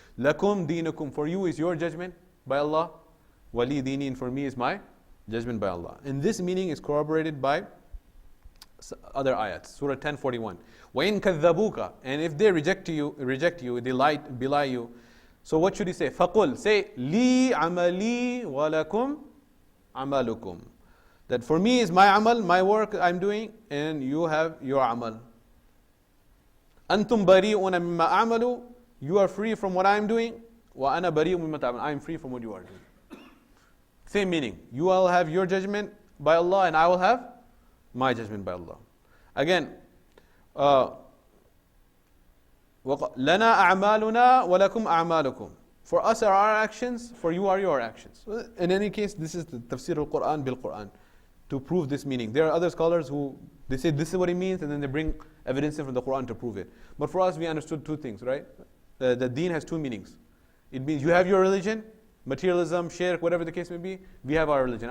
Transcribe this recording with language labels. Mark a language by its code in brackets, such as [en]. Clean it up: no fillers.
[ar] Lakum deenukum, [en] for you is your judgment by Allah. [ar] Wali dini, [en] and for me is my Judgment by Allah. And this meaning is corroborated by other ayats. [ar] Surah 10:41. وَإِن كَذَّبُوكَ. [en] And if they reject you, they belie you. So what should he say? [ar] فَقُل. [en] Say, [ar] لِي عَمَلِي وَلَكُمْ عَمَلُكُمْ. [en] That for me is my amal, my work I'm doing, and you have your amal. [ar] أَنْتُمْ بَرِيءُونَ مِمَّا أَعْمَلُ. [en] You are free from what I'm doing. [ar] وَأَنَا بَرِيءٌ مِمَّا تَعْمَلُ. [en] I'm free from what you are doing. Same meaning. You will have your judgment by Allah, and I will have my judgment by Allah. Again, [ar] لَنَا أَعْمَالُنَا وَلَكُمْ أَعْمَالُكُمْ. [en] For us are our actions, for you are your actions. In any case, this is the Tafsir al-Quran bil-Quran to prove this meaning. There are other scholars who they say this is what it means, and then they bring evidence from the Quran to prove it. But for us, we understood two things, right? The deen has two meanings. It means you have your religion, materialism, shirk, whatever the case may be. We have our religion.